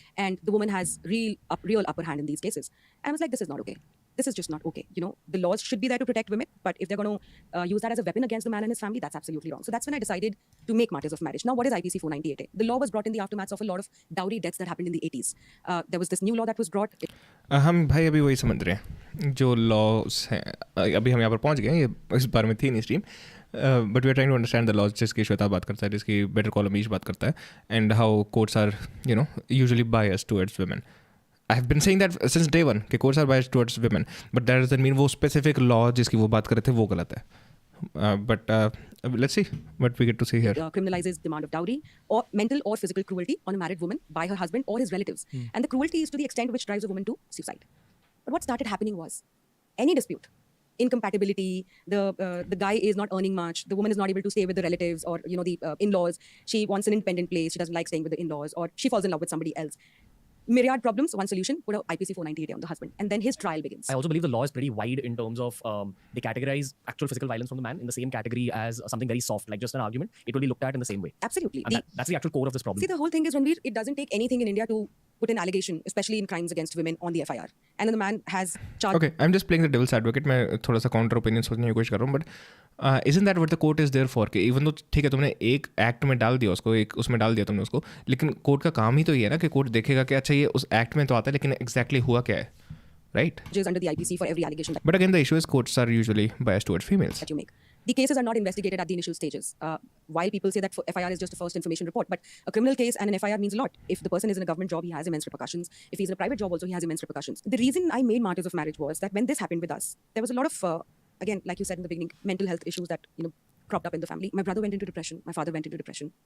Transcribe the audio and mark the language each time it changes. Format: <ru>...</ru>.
<en>And the woman has real upper hand in these cases. And I was like, this is not okay. This is just not okay. The laws should be there to protect women, but if they're going to use that as a weapon against the man and his family, that's absolutely wrong. So that's when I decided to make Martyrs of Marriage. Now, what is IPC 498A? The law was brought in the aftermath of a lot of dowry deaths that happened in the 80s. There was this new law that was brought.</en> <hi>हम भाई अभी वही समझ रहे हैं जो loss हैं. अभी हम यहाँ पर पहुँच गए हैं, ये इस बारे में थी नहीं stream,</hi> <en>but we are trying to understand the laws</en> <hi>जिसकी श्वेता बात करता है, जिसकी बेटर कॉल अमीश बात करता है,</hi> <en>And how courts are usually biased towards women. I have been saying that since day one कि courts are biased towards women, but that doesn't mean</en> <hi>वो स्पेसिफिक लॉ जिसकी वो बात कर रहे थे वो गलत है.</hi> <en>But let's see what we get to see here. Criminalizes demand of dowry or mental or physical cruelty on a married woman by her husband or his relatives. And the cruelty is to the extent which drives a woman to suicide. But what started happening was any dispute, incompatibility, the guy is not earning much, the woman is not able to stay with the relatives or the in-laws, she wants an independent place, she doesn't like staying with the in-laws, or she falls in love with somebody else. Myriad problems, one solution, put a IPC 498 on the husband, and then his trial begins. I also believe the law is pretty wide in terms of they categorize actual physical violence from the man in the same category as something very soft, like just an argument. It will be looked at in the same way. Absolutely. And that's the actual core of this problem. See, the whole thing is, Ranveer, it doesn't take anything in India to put an allegation, especially in crimes against women, on the FIR. And then the man has charged. Okay, I'm just playing the devil's advocate.</en> <hi>मैं थोड़ा सा counter opinion सोचने की कोशिश कर रहा हूँ, but</hi> <en>isn't that what the court is there for?</en> <hi>कि इवन तो ठीक है तुमने एक एक्ट में डाल दिया उसको, एक उसमें डाल दिया तुमने उसको, लेकिन कोर्ट का काम ही तो ये है ना कि कोर्ट देखेगा कि अच्छा ये उस एक्ट में तो आता है, लेकिन एग्जैक्टली हुआ क्या है, right?</hi> <en>Under the IPC for every allegation But again, the issue is courts are usually biased towards females. that you make. The cases are not investigated at the initial stages. While people say that FIR is just a first information report, but a criminal case and an FIR means a lot. If the person is in a government job, he has immense repercussions. If he's in a private job also, he has immense repercussions. The reason I made Martyrs of Marriage was that when this happened with us, there was a lot of, again, like you said in the beginning, mental health issues that, cropped up in the family. My brother went into depression. My father went into depression.</en>